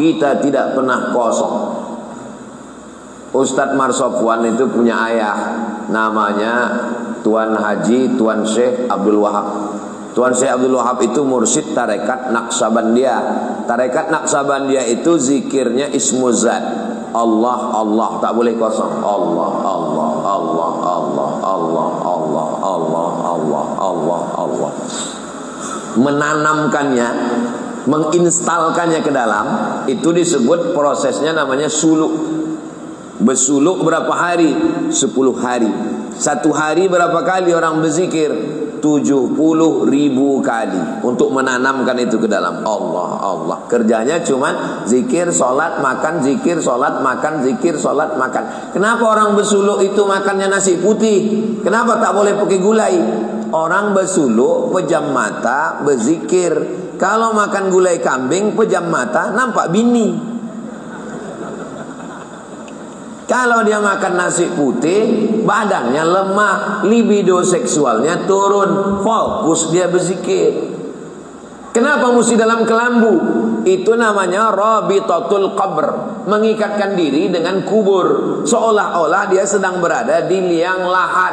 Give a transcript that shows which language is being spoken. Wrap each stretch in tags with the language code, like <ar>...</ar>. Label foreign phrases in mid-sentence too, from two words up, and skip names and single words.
<id>Kita tidak pernah kosong. Ustadz Marsofwan itu punya ayah, namanya Tuan Haji Tuan Syekh Abdul Wahab. Tuan Syekh Abdul Wahab itu mursyid tarekat Naqsabandiyah. Tarekat Naqsabandiyah itu zikirnya Ismuzat. Allah, Allah, tak boleh kosong. Allah, Allah, Allah, Allah, Allah, Allah, Allah, Allah, Allah, Allah. Menanamkannya, menginstalkannya ke dalam, itu disebut prosesnya namanya suluk. Bersuluk berapa hari? 10 hari. Satu hari berapa kali orang berzikir? 70.000 kali. Untuk menanamkan itu ke dalam. Allah, Allah. Kerjanya cuma zikir, solat, makan, zikir, solat, makan, zikir, solat, makan. Kenapa orang bersuluk itu makannya nasi putih? Kenapa tak boleh pakai gulai? Orang bersuluk, pejam mata, berzikir. Kalau makan gulai kambing, pejam mata, nampak bini. Kalau dia makan nasi putih, badannya lemah, libido seksualnya turun, fokus dia berzikir. Kenapa mesti dalam kelambu? Itu namanya</id> <ar>رابطة القبر,</ar> <id>mengikatkan diri dengan kubur, seolah-olah dia sedang berada di liang lahat.</id>